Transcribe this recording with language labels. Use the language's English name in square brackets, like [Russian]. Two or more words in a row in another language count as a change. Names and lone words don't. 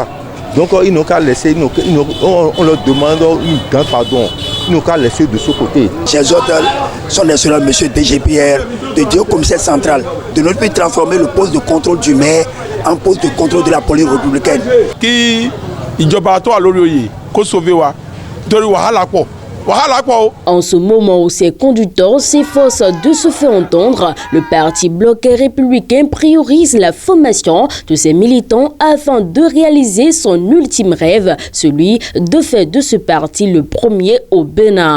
[French] Donc ils n'ont qu'à laisser, on leur demande un grand pardon. Ils n'ont qu'à laisser de ce côté. Chers auteurs, son excellent monsieur DGPR, de dire au commissaire central de ne plus transformer le poste de contrôle du maire en poste de contrôle de la police républicaine. [Yoruba] Qui ìjọba tó wà lórí oyè kó sauver wa torí wàhálà pọ̀. [French] En ce moment où ces conducteurs s'efforcent de se faire entendre, le parti bloc républicain priorise la formation de ses militants afin de réaliser son ultime rêve, celui de faire de ce parti le premier au Bénin.